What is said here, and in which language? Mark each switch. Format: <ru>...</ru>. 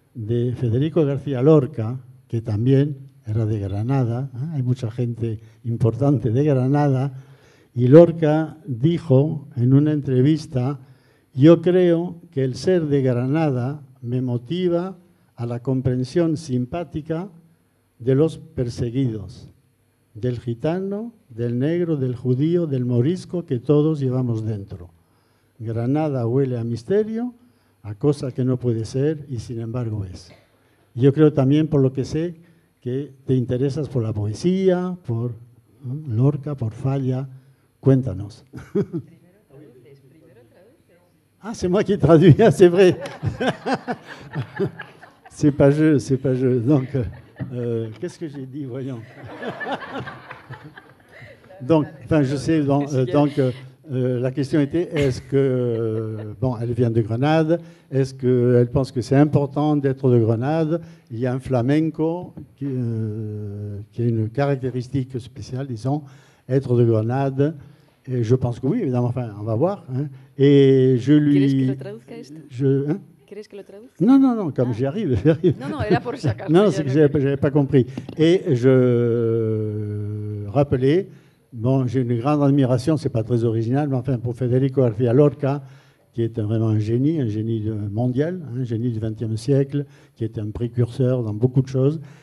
<es>de Federico García Lorca, que también era de Granada, hay mucha gente importante de Granada, y Lorca dijo en una entrevista: yo creo que el ser de Granada me motiva a la comprensión simpática de los perseguidos, del gitano, del negro, del judío, del morisco que todos llevamos dentro. Granada huele a misterio, a cosa que no puede ser y sin embargo es. Yo creo también, por lo que sé, que te interesas por la poesía, por Lorca, por Falla. Cuéntanos.</es> <fr>Ah, c'est moi qui traduis, ah, c'est vrai. C'est pas je, c'est pas je. Donc, qu'est-ce que j'ai dit, voyons. Donc, enfin, je sais, la question était, est-ce que, bon, elle vient de Grenade, est-ce qu'elle pense que c'est important d'être de Grenade? Il y a un flamenco qui a une caractéristique spéciale, disons, être de Grenade. Et je pense que oui, évidemment, enfin, on va voir. Hein. Et je lui...</fr> <es>¿Quieres que lo traduzca esto?</es> <fr>Hein?</fr> <es>¿Quieres que lo traduzca?</es> <fr>Non, non, non, comme j'y arrive.</fr> <es>Non, era por si acaso.</es> <fr>Non, c'est que je n'avais pas compris. Et je rappelais, bon, j'ai une grande admiration, c'est pas très original, mais enfin, pour Federico García Lorca, qui est vraiment un génie mondial, un génie du XXe siècle, qui est un précurseur dans beaucoup de choses.</fr>